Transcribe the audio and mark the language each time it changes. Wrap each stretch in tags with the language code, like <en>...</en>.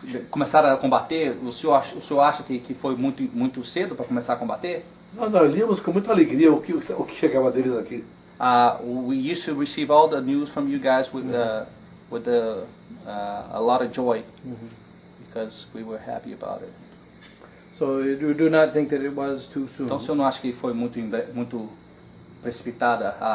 <pt>começaram a combater, o senhor acha que foi muito cedo para começar a combater? Nós líamos com muita alegria o que chegava deles aqui.</pt> <en>We used to receive all the news from you guys with a lot of joy because we were happy about it. So you do not think that it was too soon?</en> <pt>Então o senhor não acha que foi muito precipitada</pt>